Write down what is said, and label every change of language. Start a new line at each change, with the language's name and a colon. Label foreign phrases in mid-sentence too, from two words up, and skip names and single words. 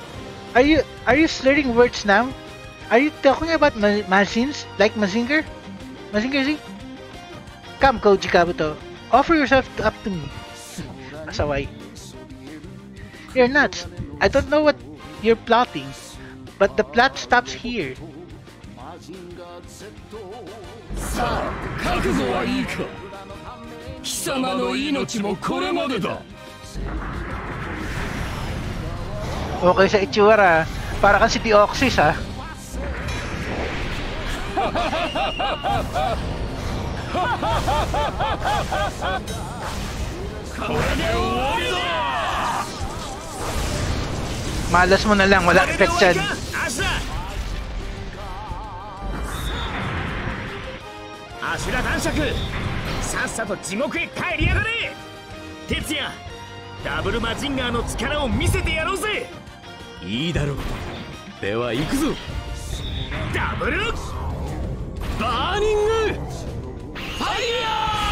English: Are you slurring words now? Are you talking about Mazins like Mazinger? Mazinger Z? Come, Koji Kabuto, offer yourself up to me. Asaway. You're nuts. I don't know what you're plotting, but the plot stops here.
Japanese: さあ覚悟はいいか貴様の命もこれまでだ
Filipino: Okay sa itsura, para kang si Deoxys ha. Malas mo na lang, wala effect yan.
Japanese: Ashura Danshaku, さっさと地獄へ帰りやがれ。哲也、ダブルマジンガーの力を見せてやろうぜ。いいだろう。では行くぞ。ダブルバーニングファイヤー。